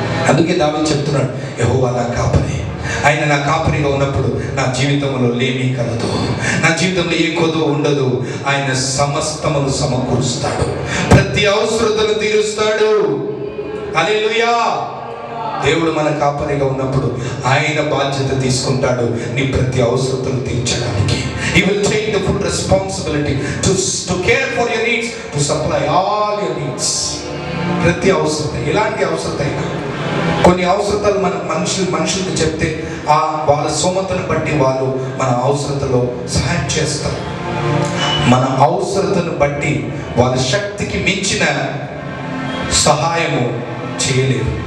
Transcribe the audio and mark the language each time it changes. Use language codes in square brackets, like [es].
[te] అందుకే దావీదు చెప్తున్నాడు, యెహోవా నా కాపరి, ఆయన నా కాపరిగా ఉన్నప్పుడు నా జీవితంలో లేమి కలదు, నా జీవితంలో ఏ కొదువ ఉండదు. ఆయన సమస్తమును సమకూరుస్తాడు, ప్రతి అవసరతను తీరుస్తాడు. హల్లెలూయా. దేవుడు మన కాపరిగా ఉన్నప్పుడు ఆయన బాధ్యత తీసుకుంటాడు నీ ప్రతి అవసరతను తీర్చడానికి. [en] He will take the full responsibility to care for your needs, to supply all your needs. [te] ప్రతి అవసరత, ఎలాంటి అవసరత అయినా. కొన్ని అవసరతలు మన మనుషులకు చెప్తే వాళ్ళ సోమతను బట్టి వాళ్ళు మన అవసరతలో సహాయం చేస్తారు. మన అవసరతను బట్టి వాళ్ళ శక్తికి మించిన సహాయము చేయలేరు.